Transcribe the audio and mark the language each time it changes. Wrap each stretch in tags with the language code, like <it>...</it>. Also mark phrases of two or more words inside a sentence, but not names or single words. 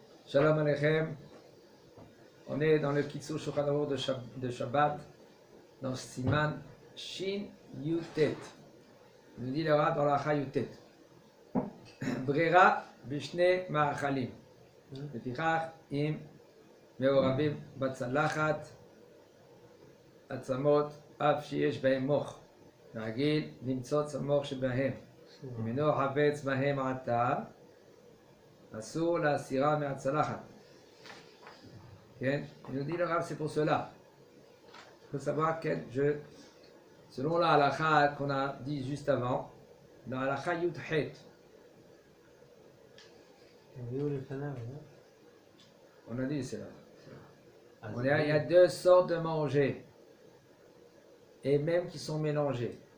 <he>שלום עליכם.</he> <fr>On est dans le Kitzur Shulchan Aruch de Shabbat, dans Siman Shin Yutet. Il nous dit le Rav dans la Cha Yutet.</fr> <he>ברירה בשני מאכלים. לפיכך אם מעורבים בצלחת עצמות אף שיש בהם מוח, רגיל למצוץ המוח שבהם. אם אינו חפץ בהם עתה, אסור להסירה מהצלחת. כן?</he> <fr>Il nous dit le Rav, c'est pour cela. Il faut savoir que selon la halakha qu'on a dit juste avant, dans la halakha Yud-Het, on a dit cela. Il y a deux sortes de manger, et même qui sont mélangés.</fr>